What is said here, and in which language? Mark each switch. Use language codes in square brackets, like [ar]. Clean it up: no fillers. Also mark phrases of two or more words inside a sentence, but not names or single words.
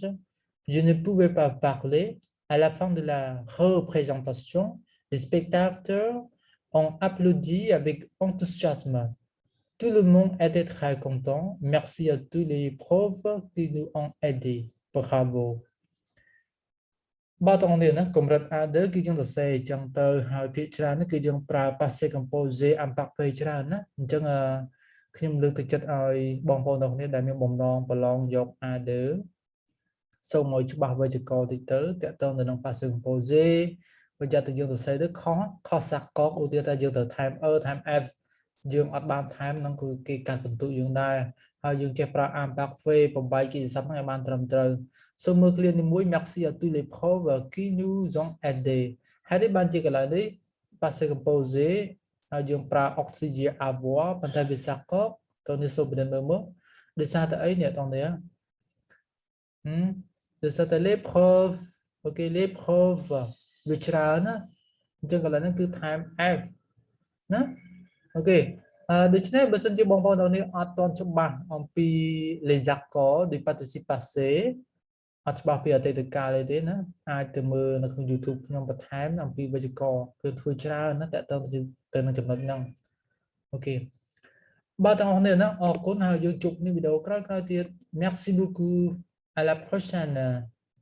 [fr] Je ne pouvais pas parler. À la fin de la représentation, les spectateurs ont applaudi avec enthousiasme. Tout le monde était très content. Merci à tous les profs qui nous ont aidés. Bravo. [km] បាទបងប្អូនណាកម្រិត AD គឺយើងសរសេរអញ្ចឹងទៅហើយភាគច្រើនគឺយើងប្រើ [fr] passive composé imperfect [km] ច្រើនណាអញ្ចឹងខ្ញុំលើកទឹកចិត្តឲ្យបងប្អូនទាំងគ្នាដែលមាន បំណងប្រឡងយក AD សូមឲ្យច្បាស់វេយ្យាករណ៍តិចទៅតាក់ទងទៅនឹង [fr] passive composé [km] ប្រយ័ត្នតែយើងសរសេរទៅខុ សសាកកឧទាហរណ៍ថាយើងត្រូវថែម ថែม F យើងអត់បានថែមហ្នឹងគឺគេកាត់បន្ទុកយើងដែរហើយយើងចេះប្រើ imperfect បំបីកិច្ចសព្ទហ្នឹងឲ្យបានត្រឹមត្រូវ សូមមើលឃ្លានីមួយ [fr] merci à tous les profs qui nous ont aidés [km] ហើយនេះបានជាកន្លែងនេះ [fr] passé composé [km] ហើយយើងប្រើ [fr] auxiliaire avoir [km] ប៉ុន្តែវាសាកកតើនេះសូមពិនិត្យមើលមកដោយសារតែអីនេះអត់ទេ ដោយសារតែ [fr] les profs [km] អូខេ [fr] les profs [km] វាច្រើនណាអញ្ចឹងកន្លែងហ្នឹងគឺថែម F ណាអូ ខេដូច្នេះបើសិនជាបងប្អូនទាំងនេះអត់ទាន់ច្បាស់អំពី [fr] les accords du participe passé [km] អត់ច្បាស់ពីអតីតកាលទេណាអាចទៅមើលនៅក្នុង YouTube ខ្ញុំបន្ថែមអំពីវេយ្យាករណ៍គឺធ្វើច្រើនណាតើតើទៅនឹងចំណុចហ្នឹងអូខេបាទទាំងអស់គ្នាណាអរគុណហើយយើងជួបគ្នាវីដេអូក្រោយៗទៀត [fr] Merci beaucoup à la prochaine